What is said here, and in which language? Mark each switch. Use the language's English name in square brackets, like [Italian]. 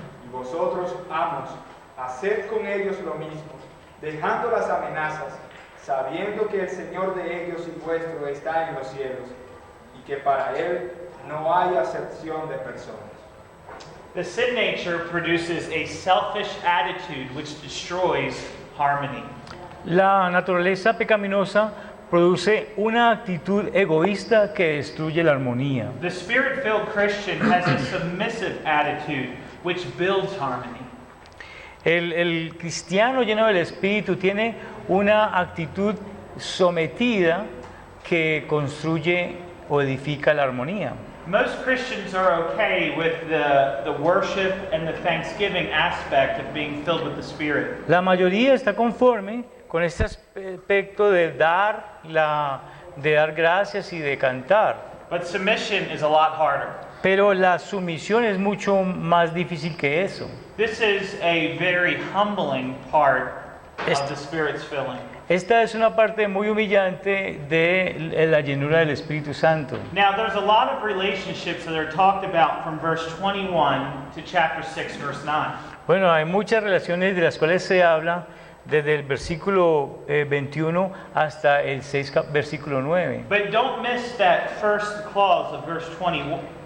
[Spanish] Y vosotros, amos, haced con ellos lo mismo, dejando las amenazas, sabiendo que el Señor de ellos y vuestro está en los cielos, y que para Él no hay acepción de personas. [English] The sin nature produces a selfish attitude which destroys harmony. [Spanish] La naturaleza pecaminosa produce una actitud egoísta que destruye la armonía. [English] The spirit-filled Christian has a submissive attitude which builds harmony. [Spanish] El cristiano lleno del Espíritu tiene una actitud sometida que construye o edifica la armonía. [English] Most Christians are okay with the worship and the thanksgiving aspect of being filled with the Spirit. [Spanish] La mayoría está conforme con este aspecto de dar gracias y de cantar. [English] But submission is a lot harder. [Spanish] Pero la sumisión es mucho más difícil que eso. [English] This is a very humbling part of the Spirit's filling. [Spanish] Esta es una parte muy humillante de la llenura del Espíritu Santo. [English] Now, there's a lot of relationships that are talked about from verse 21 to chapter 6, verse 9. [Spanish] Bueno, hay muchas relaciones de las cuales se habla desde el versículo 21 hasta el 6, versículo 9. [English] But don't miss that first clause of verse 21.